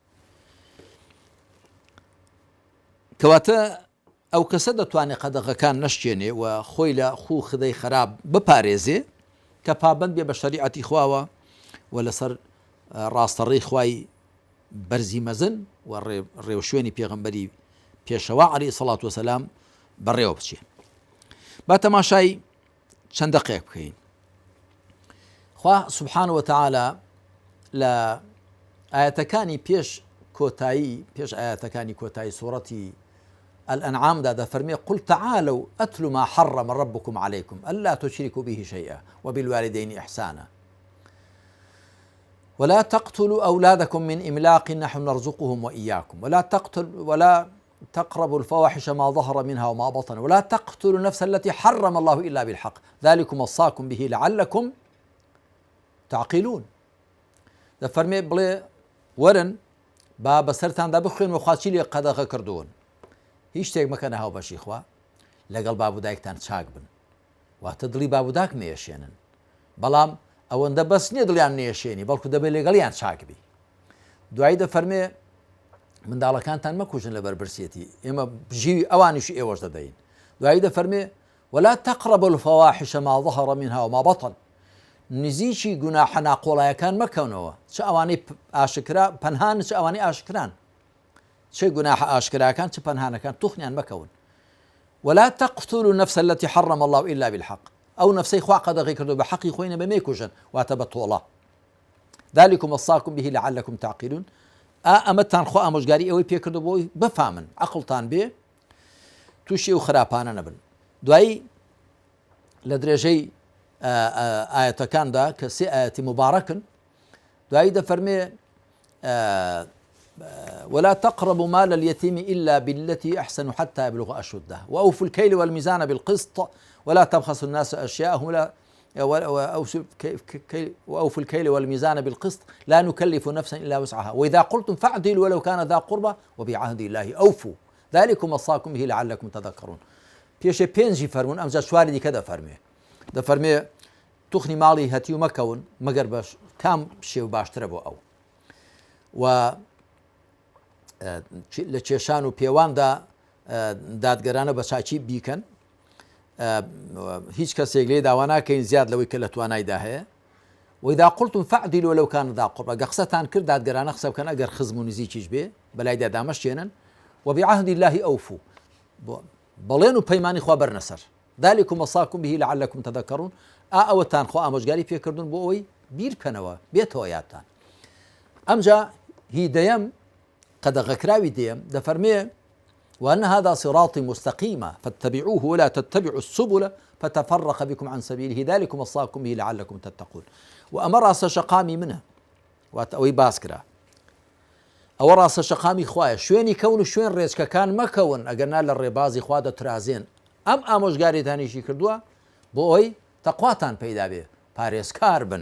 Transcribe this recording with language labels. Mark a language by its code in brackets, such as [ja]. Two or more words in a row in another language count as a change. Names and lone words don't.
[ckb] کەواتە ئەو کەسە دەتوانێت قەدەغەکان نەشتێنێ و خۆی لە خوو خدەی خراپ بپارێزێ کە پابند بێ بە شەریعەتی خواوە و لەسەر ڕاستەڕێی خوای بەرزی مەزن و ڕێوشوێنی پێغەمبەری پێشەوا عەلەیهی سەڵات وەسەلام بەڕێوە بچێ. با تەماشای چەند دەقێک بکەین. خوا سوبحانە وتەعالە لە ئاەتەکانی پێش ئاەتەکانی کۆتایی سوورەتی الأنعام دا فرمي [ar] قل تعالوا أتل ما حرم ربكم عليكم ألا تشركوا به شيئا وبالوالدين إحسانا ولا تقتلوا أولادكم من إملاق نحن نرزقهم وإياكم ولا تقربوا الفواحش ما ظهر منها وما بطن ولا تقتلوا النفس التي حرم الله إلا بالحق ذلكم وصاكم به لعلكم تعقلون. [ckb] دا فرمي بلي ورن با بەسەرتان دا بخوێن و خوا چی لێ قەدەغە کردوون. هیچ شتێک مەکەنە هاوبەشی خوا لەگەڵ بابودایکتان چاک بن واتە دڵی بابوداک نێشێنن بەڵام ئەوەندە بەس نییە دڵیان نێشێنی بەڵکو دەبێت لەگەڵیان چاکبی. دوایی دەفەرمێ منداڵەکانتان مەکوژن لە بەربرسێتی ئێمە ژیوی ئەوانیشی ئێوەش دەدەین. دوایی دەفەرمێ [ar] ولا تقربوا الفواحش ما ظهر منها وما بطن [ckb] نزیکی گوناحە ناقۆڵایەکان مەکەونەوە چ ئەوانەی ئاشکرا پەنهان چ ئەوانەی ئاشکران چه گوناحە ئاشکراکان چ پەنهانەکان توخنیان مەکەون. [ar] ولا تقتلوا النفس التي حرم الله إلا بالحق [ckb] ئەو نەفسەی خوا قەدەغی کردو بە حەقی خۆی نەبێ مێکوژن واتە بە تۆڵە. [ar] ذلكم وصاكم به لعلكم تعقلون [ckb] ئەمەتان خوا ئامۆژگاری ئەوەی پێکردو بۆی بفامن عەقڵتان بێ تووشی و خراپانە نەبن. دوایی لە درێژەی ئاەتەکاندا کە سێ ئاەتی مبارەکن دوایی دەفەرمێ [ar] ولا تقربوا مال اليتيم إلا بالتي أحسن حتى يبلغ أشده وأوفوا الكيل والميزان بالقسط ولا تبخسوا الناس أشياءهم وأوفوا الكيل والميزان بالقسط لا نكلف نفسا إلا وسعها وإذا قلتم فاعدلوا ولو كان ذا قربى وبعهد الله أوفوا ذلكم وصاكم به لعلكم تذكرون. [ckb] پێشێ پێنجی فەرمونون ئەمجا چواری دیکە دەفەرمێ توخنی ماڵی هەتی و مەکەون مەگەر بەش کام شێو باشترە بۆ ئەو و لە کێشان و پێواندا دادگەرانە بە چاچی بیکەن هیچ کەسێک لێ داوا ناکەین زیاد لەوەی کە لە توانایدا هەیە. [ar] وإذا قلتم فاعدلوا ولو كان ذا قربى [ckb] قەقسەتان کرد دادگەرانە قسە بکەن ئەگەر خزم و نزیکیش بێ بەلایدا دامەشێنن [ar] وبعهد الله أوفوا [ckb] بەڵێن و پەیمانی خوا بەرنەسەر [ar] ذلكم وصاكم به لعلكم تذكرون [ckb] ئەوەتان خوا ئامۆژگاری پێکردون بۆ ئەوەی بیر بکەنەوە بێتەوە یادتان. ئەمجا هی دەیەم قەدەغەکراوی دێم دەفەرمێ [ar] وأن هذا صراطي مستقيما فاتبعوه ولا تتبعوا السبل فتفرق بكم عن سبيله ذلكم وصاكم به لعلكم تتقون. [ckb] وأمە ڕاستە شەقامی منە واتە ئەوەی باس کرا ئەوە ڕاستە شەقامی خوایە شوێنی کەون و شوێن ڕێچکەکان مەکەون ئەگەرنا لە ڕێبازی خوا دەترازێن. ئەم ئامۆژگاریتانیشی کردووە بۆ ئەوەی تەقواتان پەیدا بێ پارێزکار بن.